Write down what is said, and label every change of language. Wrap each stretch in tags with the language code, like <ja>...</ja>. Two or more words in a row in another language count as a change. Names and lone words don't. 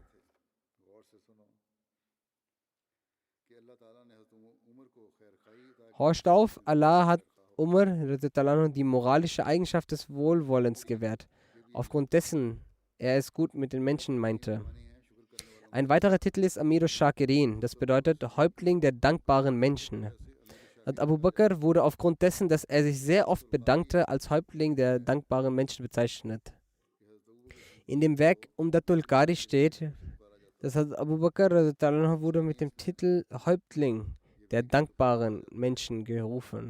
<de>Horcht auf, Allah hat Umar die moralische Eigenschaft des Wohlwollens gewährt, aufgrund dessen er es gut mit den Menschen meinte. Ein weiterer Titel ist Amir al-Shakirin, das bedeutet Häuptling der dankbaren Menschen. Abu Bakr wurde aufgrund dessen, dass er sich sehr oft bedankte, als Häuptling der dankbaren Menschen bezeichnet. In dem Werk Umdatul Qari steht, dass Abu Bakr wurde mit dem Titel Häuptling der dankbaren Menschen gerufen.</de>